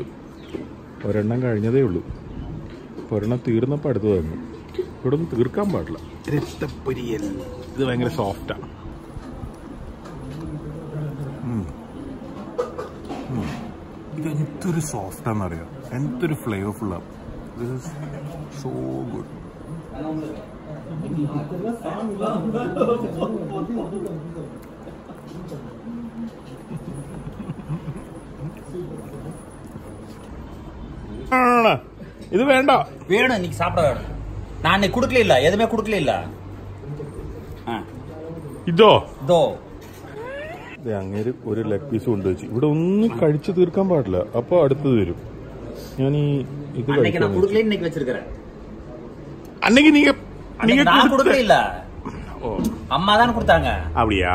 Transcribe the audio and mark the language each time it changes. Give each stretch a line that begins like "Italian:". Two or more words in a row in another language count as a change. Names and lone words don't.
Malayalam: ഒരെണ്ണം കഴിഞ്ഞതേ ഉള്ളൂ. ഒരെണ്ണം തീർന്നപ്പോൾ അടുത്ത് തന്നു. ഇവിടെ ഒന്നും തീർക്കാൻ പാടില്ല. രക്തപ്പൊരിയൽ. ഇത് ഭയങ്കര സോഫ്റ്റാണ്. ഇത് എന്തൊരു സോഫ്റ്റാണെന്നറിയാം, എന്തൊരു ഫ്ലേവർഫുള്ളാണ്.
English: this is so good.
Tamil: இது வேண்டாம். வேணும், இன்னைக்கு சாப்பிட வேணும். நான் இன்னைக்கு குடுக்கல இல்ல, எதுவுமே குடுக்கல இல்ல. இதோ இதோ
Malayalam: അങ്ങേര് ഒരു ലെഗ് പീസ് കൊണ്ടുവച്ചു. ഇവിടെ ഒന്നും കഴിച്ചു തീർക്കാൻ പാടില്ല, അപ്പൊ അടുത്തത് തരും. ഞാൻ ഈ ഇത്
Tamil: அன்னைக்கு நான் குடுக்கல, இன்னைக்கு வச்சிருக்கேன். அன்னைக்கு நீங்க நான் குடுக்கல இல்ல, அம்மா தான் கொடுத்தாங்க. அப்படியா?